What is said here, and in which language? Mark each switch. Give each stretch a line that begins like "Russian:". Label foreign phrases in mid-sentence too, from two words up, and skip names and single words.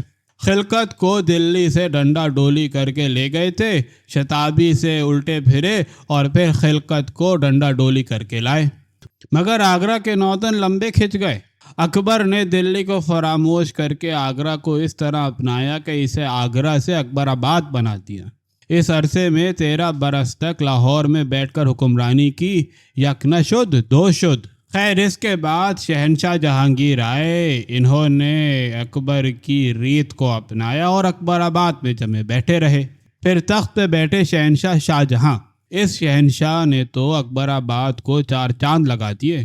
Urdu: خلقت کو دلی سے ڈنڈا ڈولی کر کے لے گئے تھے، شتابی سے الٹے پھرے اور پھر خلقت کو ڈنڈا ڈولی کر کے لائے، مگر آگرہ کے 9 دن لمبے کھنچ گئے۔ اکبر نے دلی کو فراموش کر کے آگرہ کو اس طرح اپنایا کہ اسے آگرہ سے اکبر آباد بنا دیا۔ اس عرصے میں 13 برس تک لاہور میں بیٹھ کر حکمرانی کی،
Persian: یک نہ شد دو شد۔
Urdu: خیر اس کے بعد شہنشاہ جہانگیر آئے، انہوں نے اکبر کی ریت کو اپنایا اور اکبر آباد میں جمے بیٹھے رہے۔ پھر تخت پہ بیٹھے شہنشاہ شاہ جہاں۔ اس شہنشاہ نے تو اکبر آباد کو 4 چاند لگا دیے۔